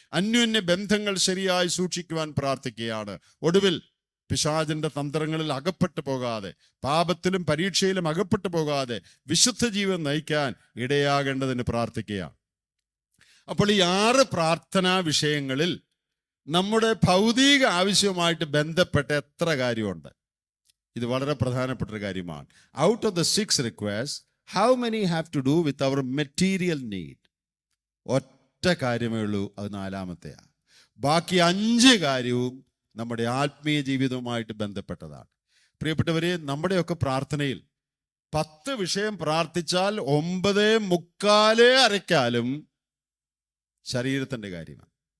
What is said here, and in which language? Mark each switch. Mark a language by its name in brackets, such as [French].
[Malayalam] അന്യോന്യ ബന്ധങ്ങൾ ശരിയായി സൂക്ഷിക്കുവാൻ പ്രാർത്ഥിക്കുകയാണ്. ഒടുവിൽ പിശാചിന്റെ തന്ത്രങ്ങളിൽ അകപ്പെട്ടു പോകാതെ, പാപത്തിലും പരീക്ഷയിലും അകപ്പെട്ടു പോകാതെ വിശുദ്ധ ജീവൻ നയിക്കാൻ ഇടയാകേണ്ടതിന് പ്രാർത്ഥിക്കുകയാണ്. അപ്പോൾ ഈ 6 പ്രാർത്ഥനാ വിഷയങ്ങളിൽ നമ്മുടെ ഭൗതിക ആവശ്യവുമായിട്ട് ബന്ധപ്പെട്ട എത്ര കാര്യമുണ്ട്? ഇത് വളരെ പ്രധാനപ്പെട്ട ഒരു കാര്യമാണ്. [English] Out of the 6 requests, how many have to do with our material need? [Malayalam] ഒറ്റ കാര്യമേ ഉള്ളൂ, അത് 4-മത്തെയാണ്. ബാക്കി 5 കാര്യവും നമ്മുടെ ആത്മീയ ജീവിതവുമായിട്ട് ബന്ധപ്പെട്ടതാണ്. പ്രിയപ്പെട്ടവരെ, നമ്മുടെയൊക്കെ പ്രാർത്ഥനയിൽ 10 വിഷയം പ്രാർത്ഥിച്ചാൽ 9:45 അരയ്ക്കാലും ശരീരത്തിന്റെ കാര്യമാണ്.